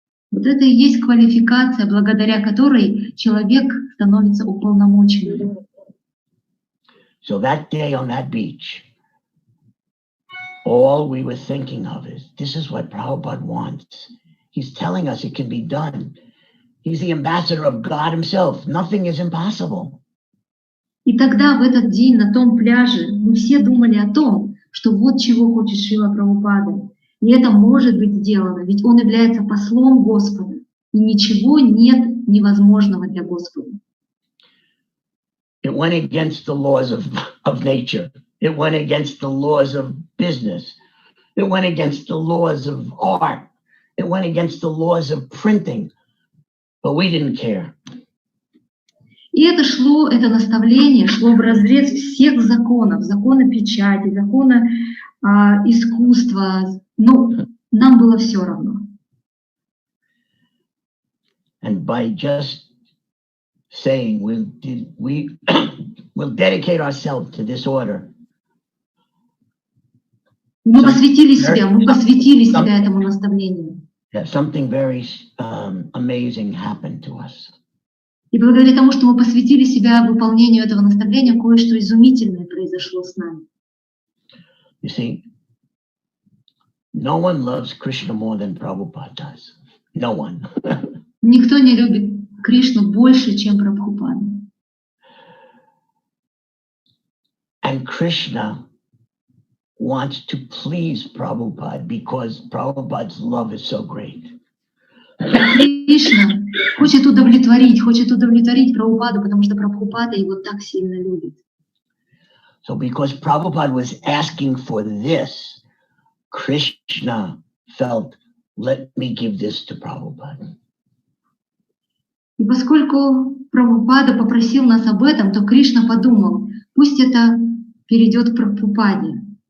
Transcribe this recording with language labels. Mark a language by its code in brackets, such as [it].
[ru] Вот это и есть квалификация, благодаря которой человек становится уполномоченным. [en] So that day on that beach, all we were thinking of is, this is what Prabhupada wants. He's telling us it can be done. He's the ambassador of God Himself. Nothing is impossible. [ru] И тогда в этот день на том пляже мы все думали о том, что вот чего хочет Шрила Прабхупада. И это может быть сделано, ведь он является послом Господа. И ничего нет невозможного для Господа. [en] It went against the laws of nature. It went against the laws of business. It went against the laws of art. It went against the laws of printing. But we didn't care. [ru] И это наставление шло вразрез всех законов, закона печати, закона искусства. Ну, нам было все равно. [en] And by just saying we'll dedicate ourselves to this order. [ru] Мы посвятили себя этому наставлению. [en] Yeah, something very amazing happened to us. [ru] И благодаря тому, что мы посвятили себя выполнению этого наставления, кое-что изумительное произошло с нами. [en] You see, no one loves Krishna more than Prabhupada does. No one. [ru] Никто не любит Кришну больше, чем Прабхупада. [en] And Krishna wants to please Prabhupada because Prabhupada's love is so great. [ru] Кришна хочет удовлетворить Прабхупаду, потому что Прабхупада его так сильно любит. [en] So because Prabhupada was asking for this, Krishna felt, let me give this to Prabhupada. [ru] И поскольку Прабхупада попросил нас об этом, то Кришна подумал, пусть это перейдет к Прабхупаде.